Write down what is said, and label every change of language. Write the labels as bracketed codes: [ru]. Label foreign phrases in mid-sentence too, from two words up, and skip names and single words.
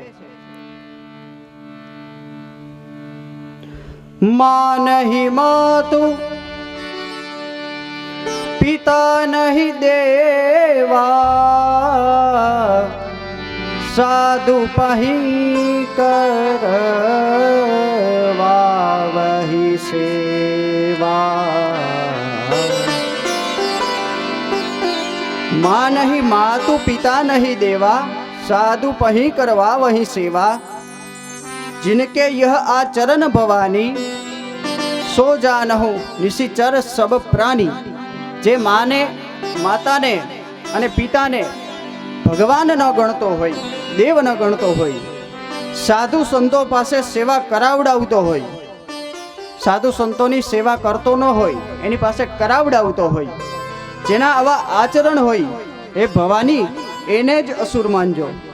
[awa] मां नहीं मातु, पिता नहीं देवा, साधु पही करवा वही सेवा. माँ नहीं मातु पिता नहीं देवा, साधु पही करवा वही सेवा. जिनके यह आचरण भवानी, सो जानहु निशिचर सब प्राणी. [gu] જે માને, માતાને અને પિતાને ભગવાન ન ગણતો હોય, દેવ ન ગણતો હોય, સાધુ સંતો પાસે સેવા કરાવડાવતો હોય, સાધુ સંતોની સેવા કરતો ન હોય, એની પાસે કરાવડાવતો હોય, જેના આવા આચરણ હોય, એ ભવાની એને જ અસુર માનજો.